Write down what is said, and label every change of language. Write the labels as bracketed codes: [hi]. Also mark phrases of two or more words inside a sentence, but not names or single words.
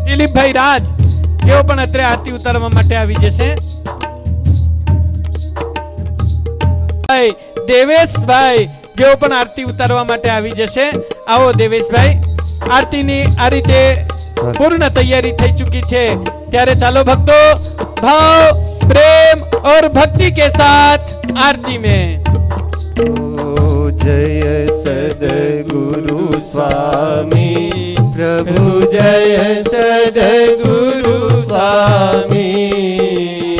[gu] કૌશિકભાઈ રાજ જેઓ પણ અત્રે આરતી ઉતારવા માટે આવી જશે. દેવેશભાઈ જેઓ પણ આરતી ઉતારવા માટે આવી જશે. આવો દેવેશભાઈ. આરતીની આ રીતે પૂર્ણ તૈયારી થઈ ચૂકી છે. ત્યારે ચાલો ભક્તો ભાવ [hi] प्रेम और भक्ति के साथ आरती में जय सद्गुरु स्वामी प्रभु जय सद्गुरु स्वामी